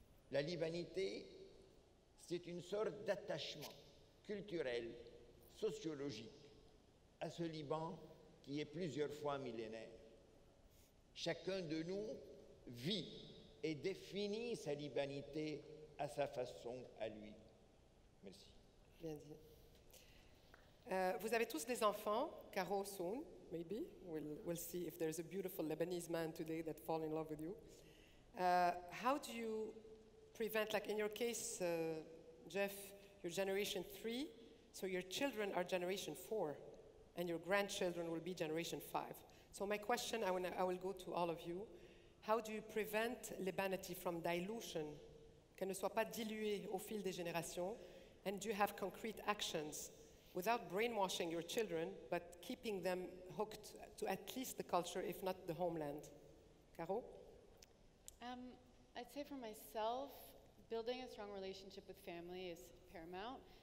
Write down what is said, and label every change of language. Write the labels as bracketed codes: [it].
[fr] La libanité, c'est une sorte d'attachement culturel, sociologique à ce Liban qui est plusieurs fois millénaire. Chacun de nous vit et définit sa libanité à sa façon, à lui. Merci. Bien dit. Vous avez tous des enfants, Caro [en] soon, maybe. We'll see if there's a beautiful Lebanese man today that fall in love with you. How do you prevent, like in your case, Jeff, you're generation 3, so your children are generation 4, and your grandchildren will be generation 5. So my question, I will go to all of you. How do you prevent Libanity from dilution, [fr] qu'elle ne soit pas diluée au fil des générations? [en] And do you have concrete actions without brainwashing your children, but keeping them hooked to at least the culture, if not the homeland? Caro? I'd say for myself, building a strong relationship with family is paramount.